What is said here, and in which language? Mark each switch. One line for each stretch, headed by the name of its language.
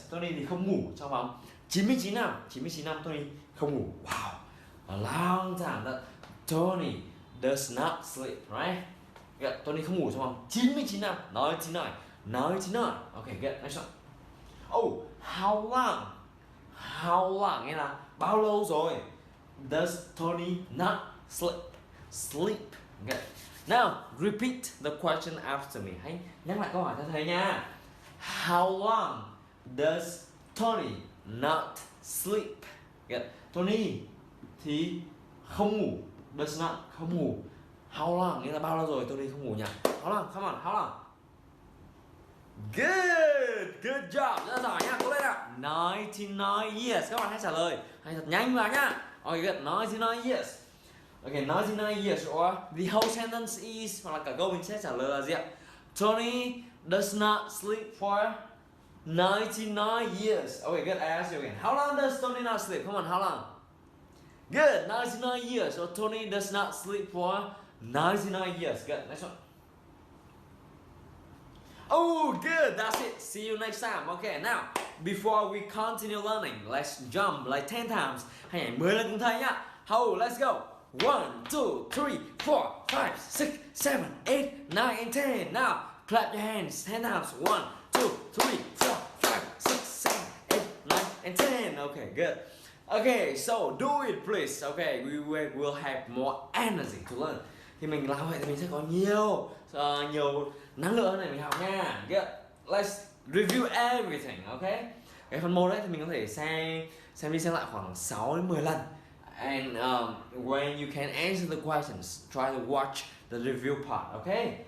Vietnamese: Tony thì không ngủ trong vòng 99 năm. 99 năm Tony không ngủ. Wow.
English: A long time that Tony does not sleep, right?
Vietnamese: Yeah, Tony không ngủ trong vòng 99 năm.
English: 99. 99. Okay, good. Next one. Oh, how long?
Vietnamese: How long nghĩa là bao lâu rồi?
English: Does Tony not sleep? Sleep. Good. Now, repeat the question after me.
Vietnamese: Hãy nhắc lại câu hỏi theo thầy nha.
English: How long does Tony not sleep?
Vietnamese: Good. Tony thì không ngủ. Does not không ngủ. How long nghĩa là bao lâu rồi Tony không ngủ nhỉ? How long? Come on, how long? Good, good job, rất là giỏi nhá, cố lên nào. 99 years, các bạn hãy trả lời, hãy thật nhanh vào nhá. Okay, good, 99 years. Okay, 99 years or the whole sentence is, hoặc là cả câu mình sẽ trả lời là gì ạ?
English: Tony does not sleep for 99 years. Okay, good, I ask you again. How long does Tony not sleep? Come on, how long? Good, 99 years. So Tony does not sleep for 99 years. Good, next one. Oh, good, that's it. See you next time. Okay, now, before we continue learning, let's jump like 10 times. Hãy nhảy 10 lần cùng thầy nhá. Oh, let's go. 1, 2, 3, 4, 5, 6, 7, 8, 9, and 10. Now, clap your hands 10 times. 1, 2, 3, 4, 5, 6, 7, 8, 9, and 10. Okay, good. Okay, so do it please. Okay, we will have more energy to learn.
Vietnamese: Thì mình làm vậy thì mình sẽ có nhiều năng lượng hơn này mình học nha.
English: Good. Let's review everything, okay?
Vietnamese: Cái phần 1 đấy thì mình có thể xem đi xem lại khoảng 6 đến 10 lần.
English: And when you can answer the questions, try to watch the review part, okay?